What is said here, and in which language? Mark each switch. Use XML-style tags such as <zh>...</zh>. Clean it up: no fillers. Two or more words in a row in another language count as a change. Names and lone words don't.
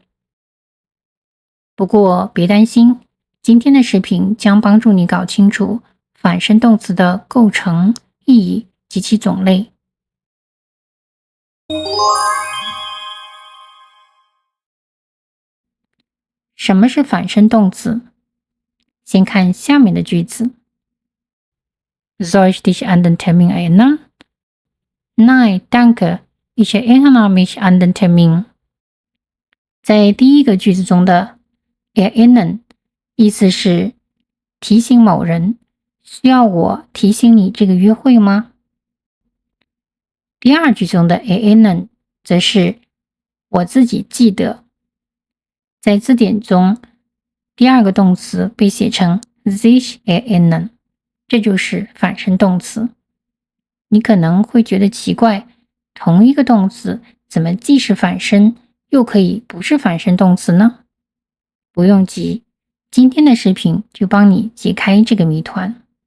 <zh>不过别担心，今天的视频将帮助你搞清楚反身动词的构成、意义及其种类。什么是反身动词？先看下面的句子。</zh> <de>Soll ich dich an den Termin erinnern? Nein, danke. Ich erinnere mich an den Termin.</de> <zh>在第一个句子中的 erinnern 意思是提醒某人，需要我提醒你这个约会吗？第二句中的 erinnern 则是我自己记得。在字典中，第二个动词被写成</zh> <de>sich erinnern，</de> <zh>这就是反身动词。你可能会觉得奇怪，同一个动词怎么既是反身，又可以不是反身动词呢？不用急，今天的视频就帮你解开这个谜团。</zh>